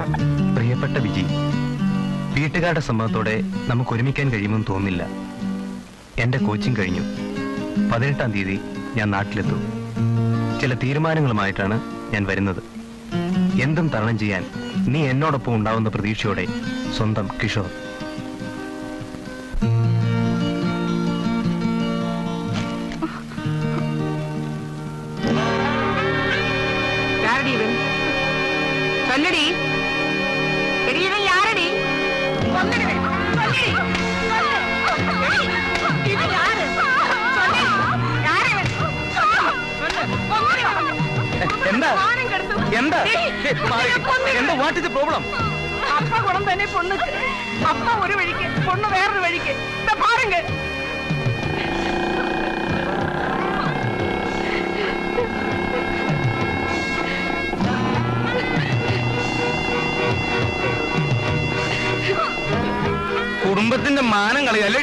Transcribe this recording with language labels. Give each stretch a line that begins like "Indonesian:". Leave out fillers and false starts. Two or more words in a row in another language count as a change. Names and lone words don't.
Malayalam: പ്രിയപ്പെട്ട വിജി, വീട്ടുകാരുടെ സമ്മതത്തോടെ നമുക്ക് ഒരുമിക്കാൻ കഴിയുമെന്ന് തോന്നുന്നില്ല. എന്റെ കോച്ചിങ് കഴിഞ്ഞു. 18-ാം തീയതി ഞാൻ നാട്ടിലെത്തും. ചില തീരുമാനങ്ങളുമായിട്ടാണ് ഞാൻ വരുന്നത്. എന്തും തരണം ചെയ്യാൻ നീ എന്നോടൊപ്പം ഉണ്ടാവുന്ന പ്രതീക്ഷയോടെ, സ്വന്തം കിഷോർ.
English: What is the problem?
Tamil: அப்பா குடம் தானே பொண்ணு. அப்பா ஒரு வழிக்கு, பொண்ணு வேற வழிக்கு. இத பாருங்க.
Malayalam: കുടുംബത്തിന്റെ മാനം കളയല്ലേടി.